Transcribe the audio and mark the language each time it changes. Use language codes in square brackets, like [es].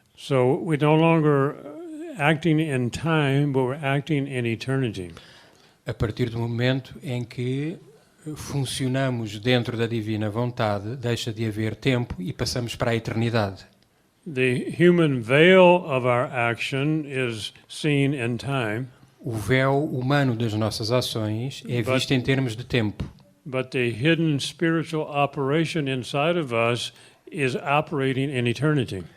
[en] So we're no longer acting in time, but we're acting in eternity. [pt] A partir do momento em que funcionamos dentro da divina vontade, deixa de haver tempo e passamos para a eternidade. [en] The human veil of our action is seen in time, [pt] O véu humano das nossas ações é visto em termos de tempo, [en] but the hidden spiritual operation inside of us is operating in eternity.